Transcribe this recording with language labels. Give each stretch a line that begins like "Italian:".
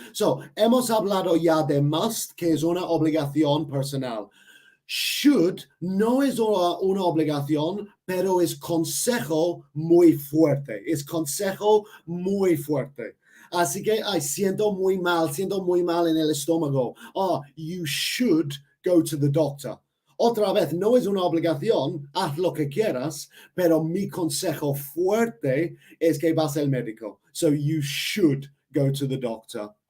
Spanish: So, hemos hablado ya de must, que es una obligación personal. Should no es una obligación, pero es consejo muy fuerte. Es consejo muy fuerte. Así que siento muy mal en el estómago.
English: You should go to the doctor.
Spanish: Otra vez, no es una obligación, haz lo que quieras, pero mi consejo fuerte es que vas al médico.
English: So you should go to the doctor.